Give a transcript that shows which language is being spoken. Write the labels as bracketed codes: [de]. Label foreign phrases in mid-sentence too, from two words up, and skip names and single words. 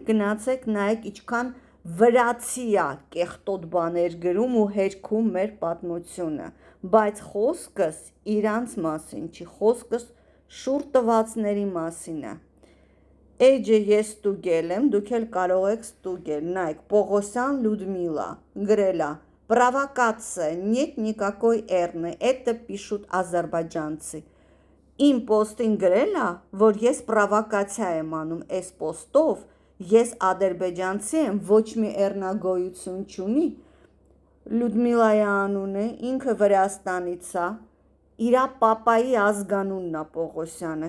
[hy] գնացեք նայեք ինչքան վրացիա կեղտոտ բաներ գրում ու հերքում մեր պատմությունը, բայց խոսքս իրանց մասին չի, խոսքս շուռ տվածների մասին է։ Էջը ես ստուգել եմ, դուք էլ կարող եք ստուգել, նայեք, Պողոսյան Լյուդմիլա գրել է, [ru] «Провокация, нет никакой эрны, это пишут азербайджанцы»։ [hy] Իմ պոստին գրել է, որ ես պրովոկացիա եմ անում այս պոստով, ես ադրբեջանցի եմ, ոչ մի էռնագոյություն չունի։ Լյուդմիլայի անունը, ինքը Վրաստանից է, իրա պապայի ազգանունն է Պողոսյանը,